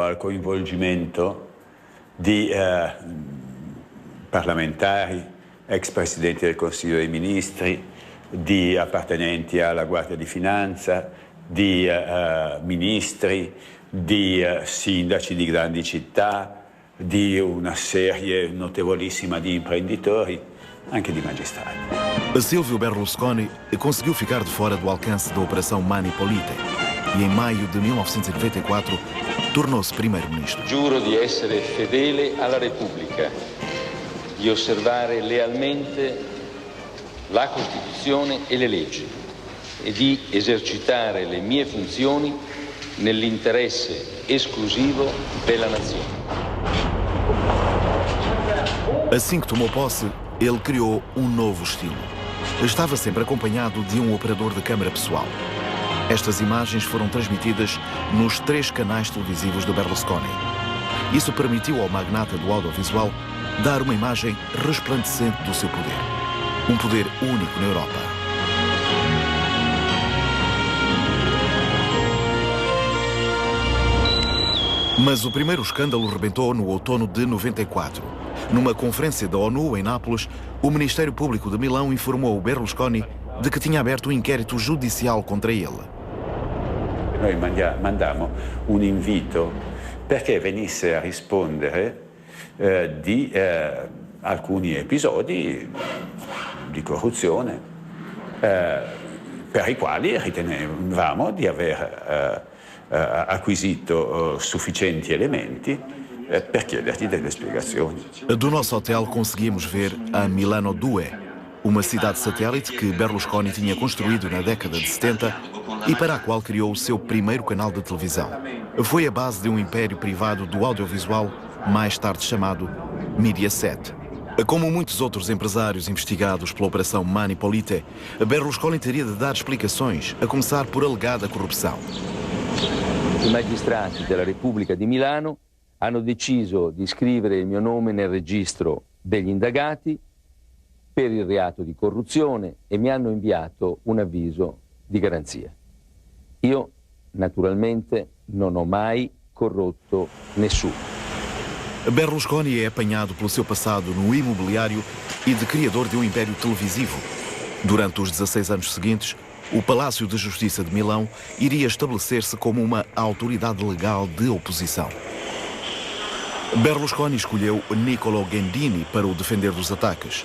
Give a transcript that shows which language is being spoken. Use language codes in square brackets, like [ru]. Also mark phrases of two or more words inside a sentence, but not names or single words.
[it] al coinvolgimento di parlamentari, ex presidenti del Consiglio dei Ministri, di appartenenti alla Guardia di Finanza, di ministri, di sindaci di grandi città, di una serie notevolissima di imprenditori, anche di magistrati. [pt] Silvio Berlusconi conseguiu ficar de fora do alcance da Operação Mani Polite e em maio de 1994 tornou-se primeiro-ministro. [it] Giuro di essere fedele alla Repubblica, di osservare lealmente la Costituzione e le leggi e di esercitare le mie funzioni nell'interesse esclusivo della nazione. [pt] Assim que tomou posse, ele criou um novo estilo. Estava sempre acompanhado de um operador de câmara pessoal. Estas imagens foram transmitidas nos 3 canais televisivos do Berlusconi. Isso permitiu ao magnata do audiovisual dar uma imagem resplandecente do seu poder. Um poder único na Europa. Mas o primeiro escândalo rebentou no outono de 94. Numa conferência da ONU em Nápoles, o Ministério Público de Milão informou o Berlusconi de que tinha aberto um inquérito judicial contra ele. [it] Noi mandammo un invito perché venisse a rispondere di alcuni episodi di corruzione per i quali ritenevamo di aver acquisito sufficienti elementi per chiedergli delle spiegazioni. [pt] Do nosso hotel conseguimos ver a Milano 2, uma cidade satélite que Berlusconi tinha construído na década de 70 e para a qual criou o seu primeiro canal de televisão. Foi a base de um império privado do audiovisual, mais tarde chamado Mediaset. Como muitos outros empresários investigados pela Operação Mani Polite, Berlusconi teria de dar explicações, a começar por alegada corrupção. [it] I magistrati della Repubblica di Milano hanno deciso di iscrivere il mio nome nel registro degli indagati per il reato di corruzione e mi hanno inviato un avviso di garanzia. Io, naturalmente, non ho mai corrotto nessuno. [pt] Berlusconi é apanhado pelo seu passado no imobiliário e de criador de um império televisivo. Durante os 16 anos seguintes, o Palácio de Justiça de Milão iria estabelecer-se como uma autoridade legal de oposição. Berlusconi escolheu Niccolo Ghedini para o defender dos ataques.